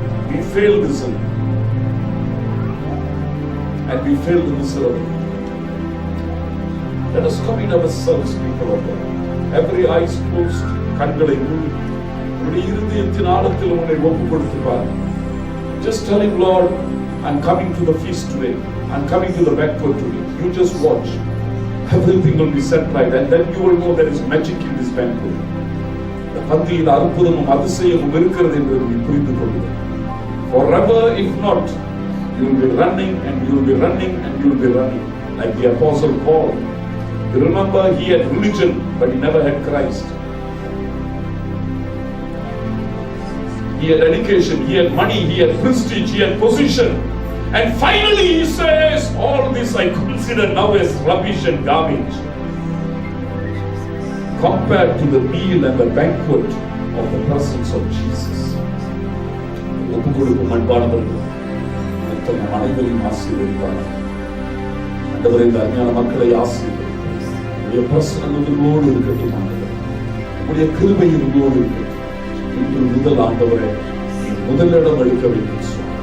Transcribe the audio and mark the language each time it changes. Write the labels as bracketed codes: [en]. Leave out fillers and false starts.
[en] We failed this and we failed miserably. Let us commit ourselves, people of God. every eyes closed, [ta] கண்களை மூடி உன்னுடைய இருதயத்தின் ஆழத்தில் உன்னை ஒப்பு கொடுத்து பார். [en] Just tell him, Lord, I'm coming to the feast today. I'm coming to the banquet today. You just watch. Everything will be set right, and then you will know there is magic in this banquet. [ta] இந்த பந்தியில் அற்புதமும் அதிசயமும் இருக்கிறது என்று நீ புரிந்து கொள்ளுங்கள். [en] Forever, if not, you will be running and you will be running and you will be running, like the Apostle Paul. You remember, he had religion, but he never had Christ. He had education, he had money, he had prestige, he had position. And finally he says, all this I consider now as rubbish and garbage compared to the meal and the banquet of the presence of Jesus. [ta] ஒப்பு கொடுக்கும் அன்பானவர்கள், மற்ற அனைவரையும் ஆசீர்வதிப்பார்கள். ஆண்டவரே, இந்த அஞ்ஞான மக்களை ஆசீர்வதிப்பார். உடைய பிரசன்னம் இவர்களோடு இருக்கட்டும். ஆண்டவரே, உடைய கிருபை இவர்களோடு இருக்கட்டும். இன்று முதல் ஆண்டவரே, முதலிடம் எடுக்க வேண்டும்.